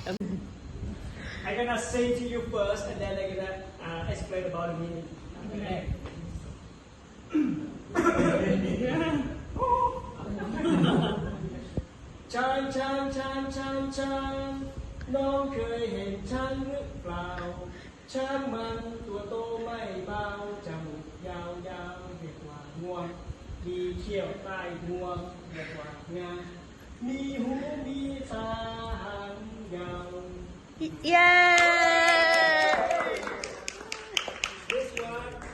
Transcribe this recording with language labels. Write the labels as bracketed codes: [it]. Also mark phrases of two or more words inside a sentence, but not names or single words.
[en] I'm gonna say to you first, and then I'm gonna explain about the meaning. [th] Okay. Chan chan chan chan chan น้องเคยเห็นช้างหรือเปล่าช้างมันตัวโตไม่เบาจมูกยาวยาวเรียกว่างวงมีเขี้ยวใต้งวงเรียกว่างามีหูมีตาหางยาว [en] Yay! This one.